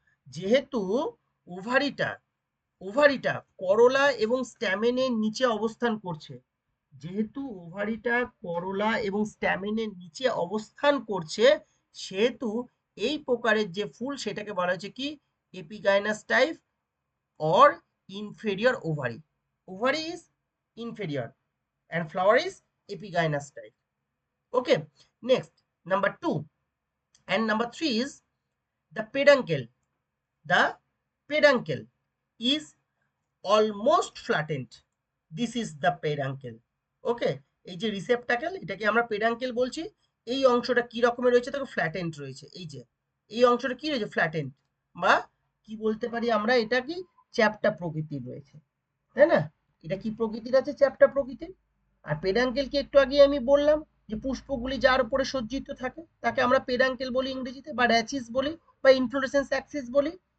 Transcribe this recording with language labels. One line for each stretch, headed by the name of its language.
Bangla: যেহেতু ওভারিটা ওভারিটা করোলা এবং স্ট্যামেনের নিচে অবস্থান করছে, যেহেতু ওভারিটা করোলা এবং স্ট্যামেনের নিচে অবস্থান করছে, সেহেতু এই প্রকারের যে ফুল সেটাকে বলা হচ্ছে কি
English: Epigynous type or inferior ovary. Ovary is inferior and flower is epigynous type. Okay, next number 2 and number 3 is the peduncle. The peduncle is almost flattened. This is the peduncle.
Bangla: Okay, এই যে রিসেপ্টাকেল, এটাকে আমরা পেডাঙ্কেল বলছি। এই অংশটা কি রকমের রয়েছে দেখো, ফ্ল্যাটেন্ড রয়েছে। এই যে এই অংশটা কি রয়েছে, ফ্ল্যাটেন্ড, বা কি বলতে পারি আমরা, এটা কি চ্যাপ্টা প্রকৃতির রয়েছে, তাই না? এটা কি প্রকৃতির আছে, চ্যাপ্টা প্রকৃতির। আর পেডাঙ্কেলকে একটু আগে আমি বললাম যে পুষ্পগুলি যার উপরে সজ্জিত থাকে তাকে আমরা পেডাঙ্কেল বলি ইংরেজিতে, বা র্যাচিস বলি, বা ইনফ্লোরেসেন্স অ্যাক্সিস বলি।